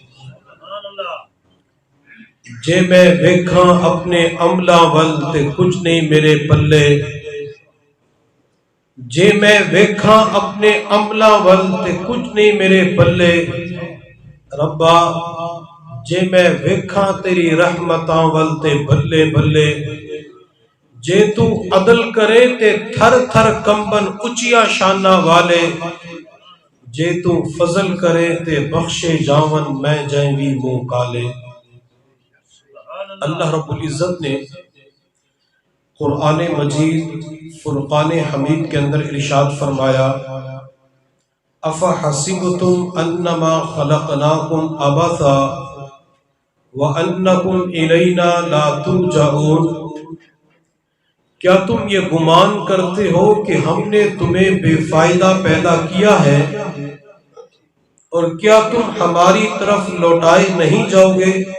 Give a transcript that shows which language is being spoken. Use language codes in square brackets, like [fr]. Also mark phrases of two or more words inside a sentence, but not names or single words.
[pa] جے میں ویکھاں اپنے عملہ ول تے کچھ نہیں میرے پلے، جے میں ویکھاں اپنے عملہ ول تے کچھ نہیں میرے پلے، ربا جے میں ویکھاں تیری رحمتاں ول تے بلے بلے، جے تو عدل کرے تے تھر تھر کمبن اچیا شانہ والے، جے تو فضل کرے تے بخشے جاون میں جائیں بھی منہ کالے۔ [ur] اللہ رب العزت نے قرآن مجید فرقان حمید کے اندر ارشاد فرمایا، [ar] افحسبتم انما خلقناکم عبثا وانکم الینا لا ترجعون، [ur] کیا تم یہ گمان کرتے ہو کہ ہم نے تمہیں بے فائدہ پیدا کیا ہے اور کیا تم ہماری طرف لوٹائے نہیں جاؤ گے؟